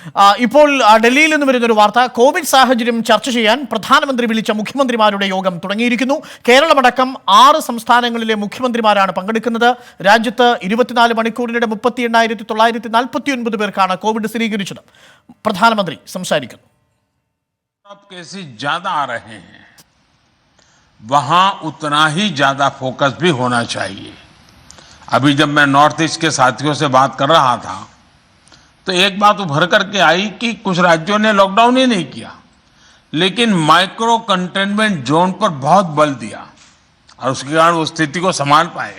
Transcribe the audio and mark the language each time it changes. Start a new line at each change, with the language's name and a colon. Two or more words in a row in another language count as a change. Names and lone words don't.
Malayalam: ഇപ്പോൾ ഡൽഹിയിൽ നിന്ന് വരുന്നൊരു വാർത്ത, കോവിഡ് സാഹചര്യം ചർച്ച ചെയ്യാൻ പ്രധാനമന്ത്രി വിളിച്ച മുഖ്യമന്ത്രിമാരുടെ യോഗം തുടങ്ങിയിരിക്കുന്നു. കേരളമടക്കം 6 സംസ്ഥാനങ്ങളിലെ മുഖ്യമന്ത്രിമാരാണ് പങ്കെടുക്കുന്നത്. രാജ്യത്ത് 24 മണിക്കൂറിനിടെ 38,949 പേർക്കാണ് കോവിഡ് സ്ഥിരീകരിച്ചത്. പ്രധാനമന്ത്രി സംസാരിക്കുന്നു.
Hindi: केसेस ज्यादा आ रहे हैं, वहां उतना ही ज्यादा फोकस भी होना चाहिए। अभी जब मैं नॉर्थ ईस्ट के साथियों से बात कर रहा था तो एक बात उभर करके आई कि कुछ राज्यों ने लॉकडाउन ही नहीं किया, लेकिन
English: micro containment zone
Hindi: पर बहुत बल दिया और उसके कारण वो स्थिति को संभाल पाए।